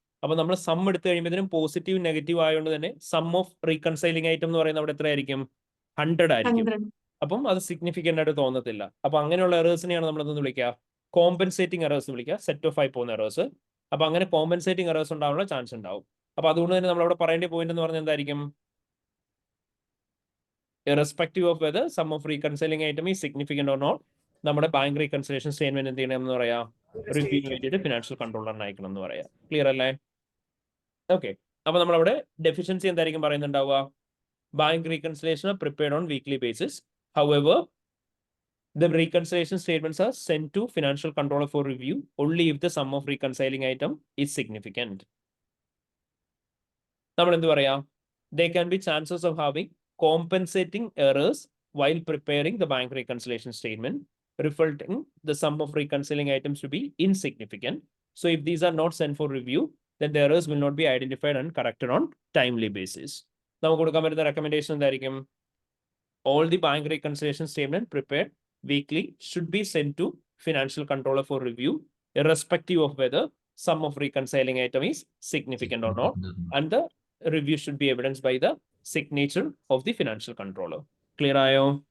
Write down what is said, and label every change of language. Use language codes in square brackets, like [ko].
[ml] അപ്പൊ നമ്മൾ സം എടുത്തു കഴിയുമ്പോഴത്തേനും പോസിറ്റീവ് നെഗറ്റീവ് ആയതുകൊണ്ട് തന്നെ സം ഓഫ് റീകൺസൈലിംഗ് ഐറ്റം എന്ന് പറയുന്നത് അവിടെ എത്രയായിരിക്കും? 100 ആയിരിക്കും. അപ്പം അത് സിഗ്നിഫിക്കന്റ് ആയിട്ട് തോന്നത്തില്ല. അപ്പൊ അങ്ങനെയുള്ള എറേഴ്സിനെയാണ് നമ്മൾ എന്തെന്ന് വിളിക്കുക? കോമ്പൻസേറ്റിംഗ് എറേഴ്സ് വിളിക്കുക, സെറ്റ് ഓഫ് ആയി പോകുന്ന എറേഴ്സ്. അപ്പൊ അങ്ങനെ കോമ്പൻസേറ്റിംഗ് എറേഴ്സ് ഉണ്ടാവാനുള്ള ചാൻസ് ഉണ്ടാവും. അപ്പൊ അതുകൊണ്ട് തന്നെ നമ്മൾ അവിടെ പറയേണ്ട പോയിന്റ് എന്ന് പറഞ്ഞാൽ എന്തായിരിക്കും? [en] Irrespective of whether sum of reconciling item is significant or not, നമ്മുടെ bank reconciliation statement [ml] എന്ത് ചെയ്യണം എന്ന് പറയാ? റിവ്യൂ വേണ്ടിയിട്ട് ഫിനാൻഷ്യൽ കൺട്രോളറിന് അയക്കണം എന്ന് പറയാം. ക്ലിയർ അല്ലേ? ഓക്കെ. അപ്പൊ നമ്മളവിടെ ഡെഫിഷ്യൻസി എന്തായിരിക്കും പറയുന്നുണ്ടാവുക? [en] Bank reconciliation prepared on weekly basis. However the reconciliation statements are sent to financial controller for review only if the sum of reconciling item is significant. [ml] നമ്മൾ എന്ത് പറയാ? [en] There can be chances of having compensating errors while preparing the bank reconciliation statement, resulting the sum of reconciling items to be insignificant. So if these are not sent for review, then the errors will not be identified and corrected on timely basis. [ml] നമുക്ക് കൊടുക്കാൻ പറ്റുന്ന recommendation എന്തായിരിക്കും? [en] All the bank reconciliation statement prepared weekly should be sent to financial controller for review, irrespective of whether sum of reconciling item is significant or not, and the review should be evidenced by the signature of the financial controller. Clear ayo?